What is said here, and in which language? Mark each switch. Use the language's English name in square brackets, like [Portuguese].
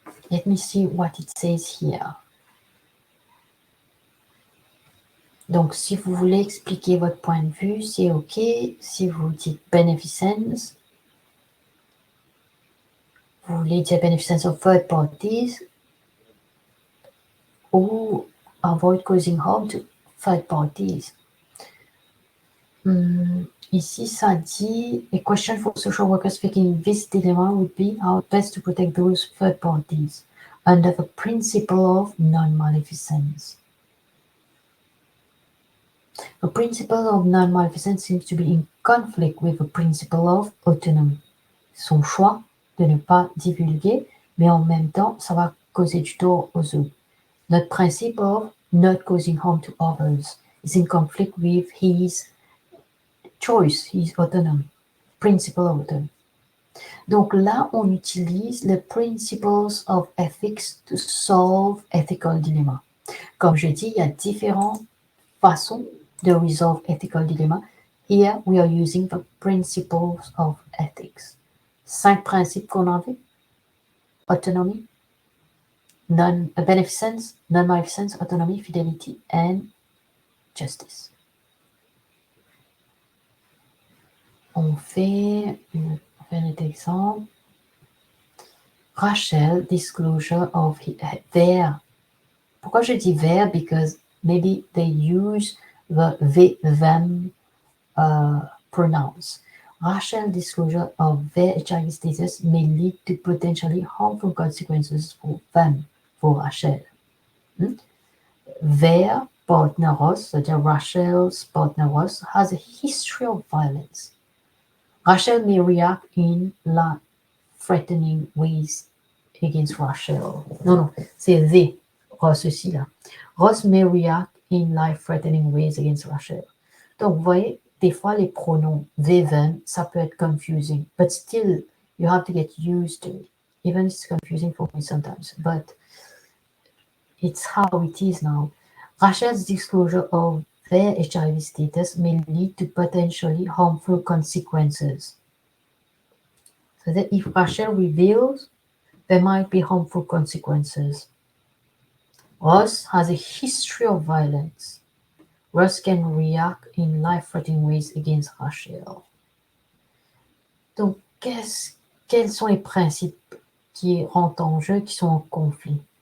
[English] Let me see what it says here. [French] Donc, si vous voulez expliquer votre point de vue, c'est OK. Si vous dites [English] beneficence, [French] vous voulez dire [English] beneficence of third parties ou avoid causing harm to third parties. [French] Ici, ça dit, [English] a question for social workers facing this dilemma would be how best to protect those third parties under the principle of non-maleficence. The principle of non-maleficence seems to be in conflict with the principle of autonomy. [French] Son choix de ne pas divulguer, mais en même temps, ça va causer du tort aux autres. Notre principe [English] of not causing harm to others is in conflict with his choice, his autonomy, principle of autonomy. [French] Donc là, on utilise les [English] principles of ethics to solve ethical dilemma. [French] Comme je dis, il y a différentes façons de [English] resolve ethical dilemma. Here, we are using the principles of ethics. [French] 5 principes qu'on a vus. [English] Autonomy, beneficence, non-maleficence, autonomy, fidelity, and justice. [French] On fait un autre exemple. [English] Rachel, disclosure of their. [French] Pourquoi je dis [English] their? Because maybe they use the them pronouns. Rachel, disclosure of their HIV status may lead to potentially harmful consequences for them, for Rachel. Their partner Ross, [French] c'est-à-dire [English] Rachel's partner Ross, has a history of violence. Rachel may react in life-threatening ways against Rachel. [French] Non, c'est they, Ross aussi là. [English] Ross may react in life-threatening ways against Rachel. [French] Donc, vous voyez, des fois, les pronoms they, them, ça peut être confusing. [English] But still, you have to get used to it. Even if it's confusing for me sometimes. But it's how it is now. Rachel's disclosure of their HIV status may lead to potentially harmful consequences. So that if Rachel reveals, there might be harmful consequences. Ross has a history of violence. Ross can react in life-threatening ways against Rachel. [French] Donc, quels sont les principes qui rentrent en jeu, qui sont en conflit?